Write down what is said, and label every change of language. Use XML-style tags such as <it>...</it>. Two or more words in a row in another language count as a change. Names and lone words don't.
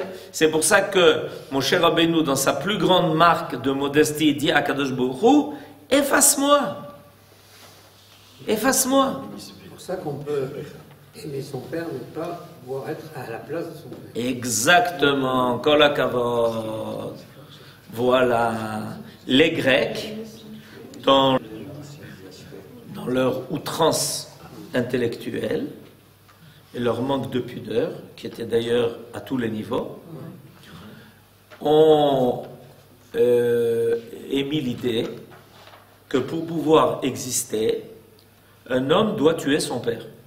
<fr>C'est pour ça que Moshe Rabbeinu, dans sa plus grande marque de modestie, dit à</fr> <he>קדוש ברוך הוא,</he> <fr>efface-moi. Efface-moi. C'est pour ça qu'on peut aimer son père, ne pas pouvoir être à la place de son père. Exactement.</fr> <he>כל הכבוד.</he> <fr>Voilà. Les Grecs, dans leur outrance intellectuelle et leur manque de pudeur, qui était d'ailleurs à tous les niveaux, ont émis l'idée que pour pouvoir exister, un homme doit tuer son père.</fr>